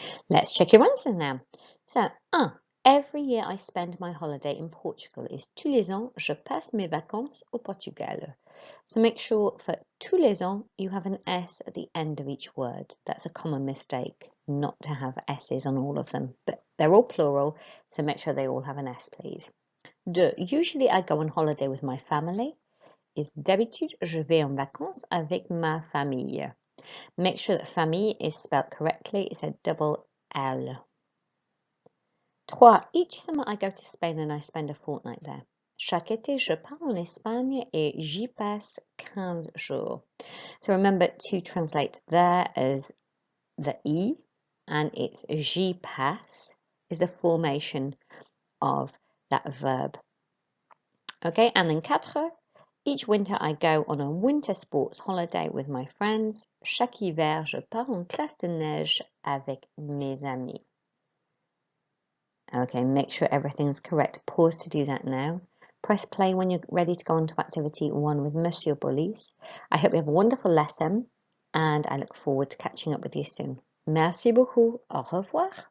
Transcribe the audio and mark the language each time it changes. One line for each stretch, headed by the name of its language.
English: Let's check your answers now. So, 1. Every year I spend my holiday in Portugal is
French: tous les ans, je passe mes vacances au Portugal.
English: So make sure for
French: tous les ans
English: you have an S at the end of each word. That's a common mistake, not to have S's on all of them, but they're all plural, so make sure they all have an S, please. 2. Usually I go on holiday with my family. Is
French: d'habitude je vais en vacances avec ma famille.
English: Make sure that famille is spelled correctly. It's a double L. 3. Each summer I go to Spain and I spend a fortnight there.
French: Chaque été, je pars en Espagne et j'y passe 15 jours.
English: So remember to translate there as the E, and it's
French: j'y passe
English: is the formation of that verb. Okay, and then 4. Each winter I go on a winter sports holiday with my friends.
French: Chaque hiver, je pars en classe de neige avec mes amis.
English: Okay, make sure everything's correct. Pause to do that now. Press play when you're ready to go on to activity 1 with Monsieur Bolis. I hope you have a wonderful lesson and I look forward to catching up with you soon.
French: Merci beaucoup. Au revoir.